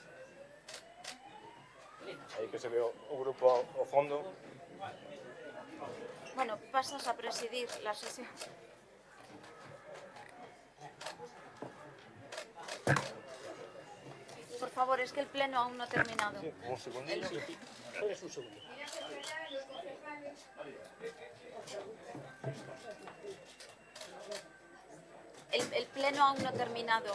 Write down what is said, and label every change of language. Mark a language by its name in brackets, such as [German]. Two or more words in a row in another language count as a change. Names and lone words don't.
[Galician] Aí que se ve o grupo ao fondo. [Spanish] Bueno, pasas a presidir la sesión. Por favor, es que el pleno aún no ha terminado. Un segundillo. Puedes un segundo. El pleno aún no ha terminado.